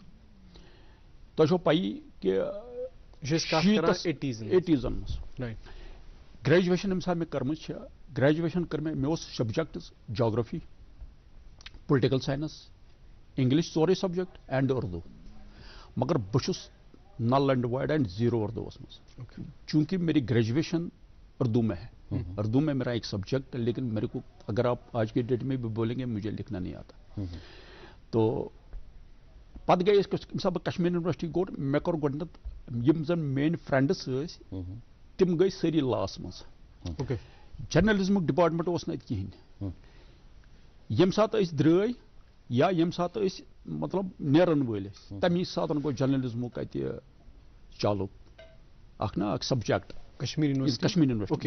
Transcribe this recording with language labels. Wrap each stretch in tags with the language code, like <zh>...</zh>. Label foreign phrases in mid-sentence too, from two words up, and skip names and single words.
<ks>تۄہہِ چھو پَیی کہِ 80زن منٛز گریجویشن ییٚمہِ ساتہٕ مےٚ کٔرمٕژ چھِ گریجویشن کٔر مےٚ اوس سبجیکٹٕز جاگرافی,</ks> <en>political science,</en> <ks>انگلش سورُے</ks> <en>subject and Urdu.</en> <ks>مگر بہٕ چھُس</ks> <en>null and void and zero</en> <ks>اردوس منٛز</ks> <ur>چونکہ میری گریجویشن اردو میں ہے. اردو میں میرا ایک سبجیکٹ ہے لیکن میرے کو اگر آپ آج کی ڈیٹ میں بھی بولیں گے مجھے لکھنا نہیں آتا.</ur> <ks>تو پتہٕ گٔے أسۍ ییٚمہِ ساتہٕ بہٕ کشمیٖر یونیورسٹی کوٚر مےٚ کوٚر گۄڈٕنٮ۪تھ یِم زن میٲنۍ فرینڈس ٲسۍ تِم گٔے سٲری لاس منٛز. جرنلزمُک ڈپارٹمنٹ اوس نہٕ اَتہِ کِہینۍ. ییٚمہِ ساتہٕ أسۍ درٛاے یا ییٚمہِ ساتہٕ أسۍ مطلب نیرن وٲلۍ ٲسۍ تمی ساتہٕ گوٚو جرنلزمُک اَتہِ چالو اکھ نا اکھ سبجیکٹ کشمیٖر یونیورسٹی.</ks>